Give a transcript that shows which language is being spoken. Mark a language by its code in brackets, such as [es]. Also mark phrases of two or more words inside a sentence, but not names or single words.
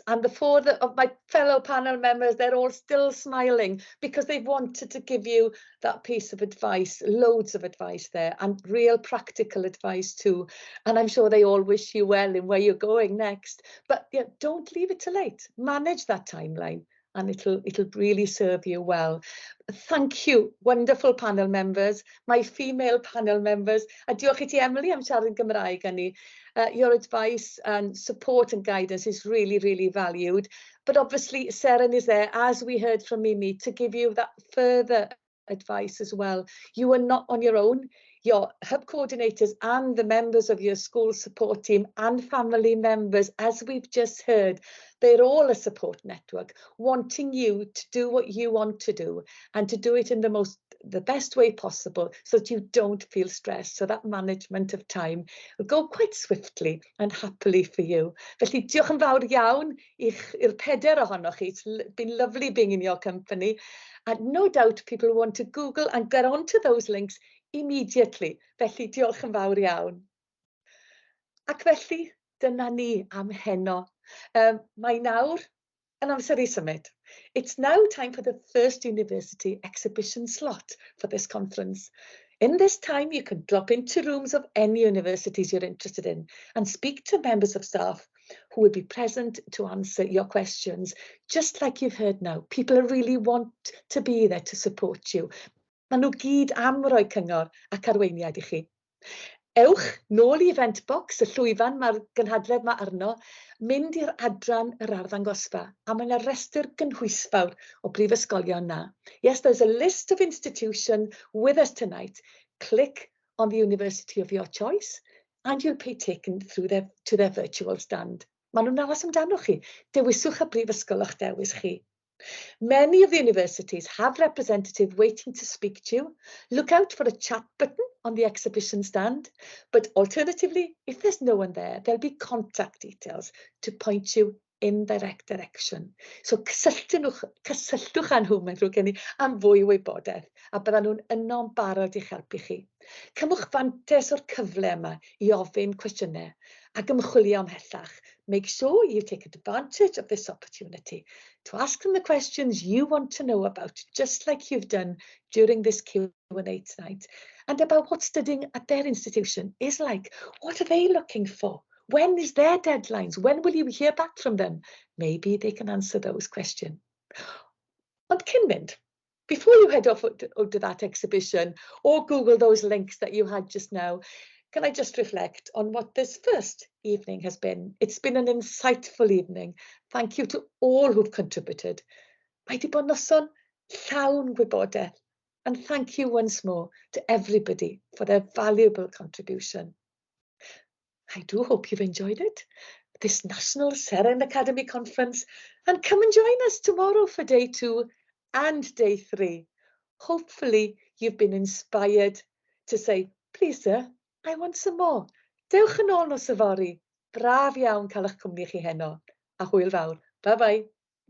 [en] And the four of my fellow panel members, they're all still smiling because they wanted to give you that piece of advice, loads of advice there, and real practical advice too. And I'm sure they all wish you well in where you're going next. But yeah, don't leave it too late. Manage that timeline, and it'll really serve you well. Thank you, wonderful panel members, my female panel members. [cy] A diolch I ti, Emily, am siarad yn Gymraeg â ni. [en] Your advice and support and guidance is really, really valued. But obviously, Seren is there, as we heard from Mimi, to give you that further advice as well. You are not on your own. Your hub coordinators and the members of your school support team and family members, as we've just heard, they're all a support network, wanting you to do what you want to do and to do it in the best way possible so that you don't feel stressed. So that management of time will go quite swiftly and happily for you. [cy] Felly diolch yn fawr iawn i'r peder ohonoch chi. [en] It's been lovely being in your company. And no doubt people want to Google and get onto those links immediately. [cy] Felly diolch yn fawr iawn. Ac felly, dyna ni am heno. Mae nawr yn amser I symud. [en] It's now time for the first university exhibition slot for this conference. In this time, you can drop into rooms of any universities you're interested in and speak to members of staff who will be present to answer your questions. Just like you've heard now, people really want to be there to support you. [cy] Maen nhw gyd am roi cyngor ac arweiniad I chi. Ewch nôl I event box, y llwyfan mae'r gynhadledd mae arno, mynd i'r adran yr arddangosfa, a mae yna restr gynhwysfawr o brifysgolion na. [en] Yes, there's a list of institutions with us tonight. Click on the university of your choice and you'll be taken through to their virtual stand. [cy] Maen nhw'n aros amdano chi. Dewiswch y brifysgol o'ch dewis chi. [en] Many of the universities have representatives waiting to speak to you. Look out for a chat button on the exhibition stand, but alternatively, if there's no one there, there'll be contact details to point you in the right direction. [cy] So cysylltwch â nhw, meddwl gen I, am fwy wybodaeth, a byddan nhw'n yno'n barod i'ch helpu chi. Cymwch fantes o'r cyfle yma I ofyn cwestiynau ac ymchwilio ymhellach. [en] Make sure you take advantage of this opportunity to ask them the questions you want to know about, just like you've done during this Q&A tonight, and about what studying at their institution is like. What are they looking for? When is their deadlines? When will you hear back from them? Maybe they can answer those questions. [cy] Ond cyn mynd, [en] before you head off to that exhibition or Google those links that you had just now, can I just reflect on what this first evening has been? It's been an insightful evening. Thank you to all who've contributed. [cy] Mae di bod yn noson llawn gwybodaeth. [en] And thank you once more to everybody for their valuable contribution. I do hope you've enjoyed it, this National Seren Academy Conference, and come and join us tomorrow for day 2 and day 3. Hopefully you've been inspired to say, please sir, I want some more. [cy] Dewch yn ôl nos yfory. Braf iawn cael eich cwmni chi heno. A hwyl fawr. [en] Bye bye.